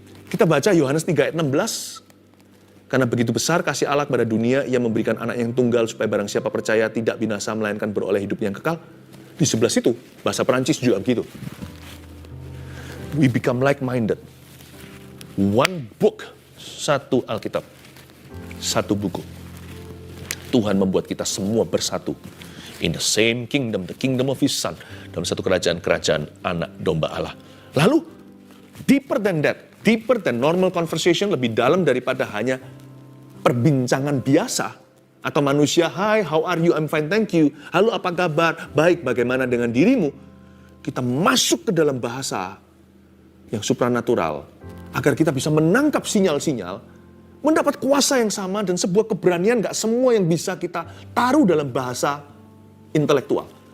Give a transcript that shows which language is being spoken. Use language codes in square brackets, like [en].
[id] Kita baca Yohanes 3 ayat 16. Karena begitu besar kasih Allah kepada dunia, Ia memberikan anak yang tunggal supaya barang siapa percaya tidak binasa melainkan beroleh hidup yang kekal. Di sebelah situ, bahasa Perancis juga begitu. [en] We become like-minded. One book, [id] satu Alkitab, satu buku. Tuhan membuat kita semua bersatu. [en] In the same kingdom, the kingdom of His Son. [id] Dalam satu kerajaan anak domba Allah. Lalu, [en] deeper than that, deeper than normal conversation, [id] lebih dalam daripada hanya perbincangan biasa. Atau manusia, [en] hi, how are you, I'm fine, thank you. [id] Halo, apa kabar? Baik, bagaimana dengan dirimu? Kita masuk ke dalam bahasa yang supranatural. Agar kita bisa menangkap sinyal-sinyal, mendapat kuasa yang sama dan sebuah keberanian gak semua yang bisa kita taruh dalam bahasa intelektual.